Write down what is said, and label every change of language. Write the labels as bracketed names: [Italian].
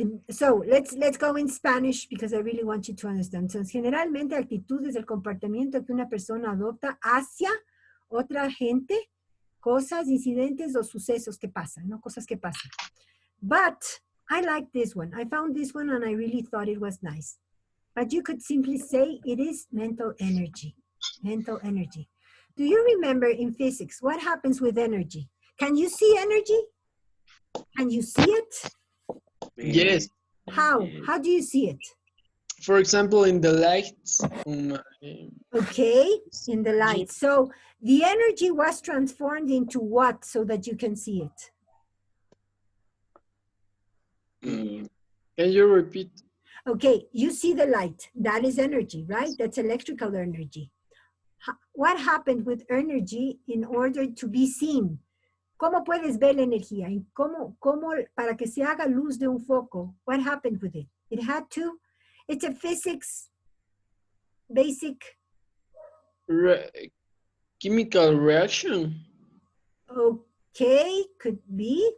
[English] So let's go in Spanish because I really want you to understand. [Spanish] So, generalmente actitud es el comportamiento que una persona adopta hacia otra gente, cosas, incidentes o sucesos que pasan, no cosas que pasan. [English] But I like this one. I found this one and I really thought it was nice. But you could simply say it is mental energy. Mental energy. Do you remember in physics what happens with energy? Can you see energy? Can you see it? Yes. How? How do you see it? For example, in the lights. Okay, in the light. So the energy was transformed into what so that you can see it? Can you repeat? Okay, you see the light. That is energy, right? That's electrical energy. What happened with energy in order to be seen? [Spanish] ¿Cómo puedes ver la energía? ¿Y cómo para que se haga luz de un foco? [English] What happened with it? It had to. It's a physics basic. Chemical reaction. Okay, could be.